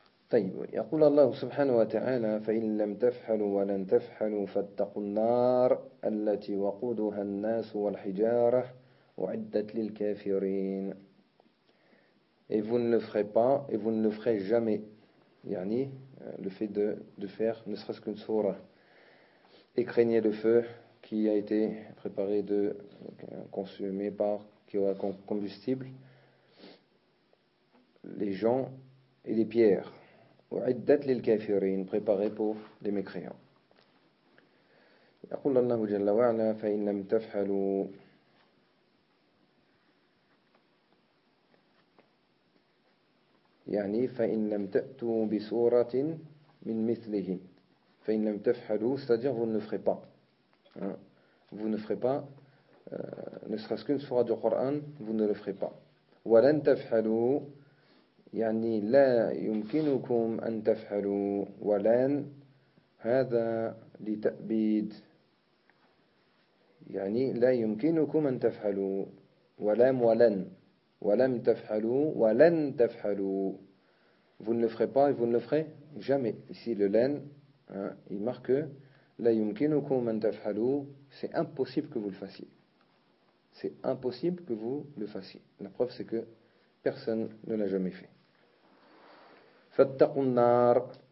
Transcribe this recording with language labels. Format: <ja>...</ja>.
<ar>طيب يقول الله سبحانه وتعالى فإن لم تفعلوا ولن تفعلوا فاتقوا النار التي وقودها الناس والحجارة وعدت للكافرين.</ar> <fr>Et vous ne le ferez pas et vous ne le ferez jamais. يعني le fait de faire ne serait-ce qu'une sourate. Et craignez le feu qui a été préparé de consumé par qui aura combustible les gens et les pierres.</fr> <ar>وعدت للكافرين</ar> <fr>préparé pour les mécréants.</fr> <ar>يقول الله جل وعلا فإن لم تفعلوا. يعني فإن لم تأتوا بسورة من مثله فإن لم تفعلوا</ar> <fr>c'est-à-dire vous ne ferez pas vous ne ferez pas ne serait-ce qu'une sourate du Coran vous ne le ferez pas</fr> <ar>ولن تفعلوا يعني لا يمكنكم أن تفعلوا، ولن هذا لتأبيد يعني لا يمكنكم أن تفعلوا، ولم ولن ولم تفعلوا ولن تفعلوا.</ar> <fr>Vous ne le ferez pas et vous ne le ferez jamais. Ici, le len, hein, il marque la</fr> <ar>yumkinukum an tafhalu.</ar> <fr>C'est impossible que vous le fassiez. C'est impossible que vous le fassiez. La preuve, c'est que personne ne l'a jamais fait.</fr> <ar>Fattaqun nar.</ar>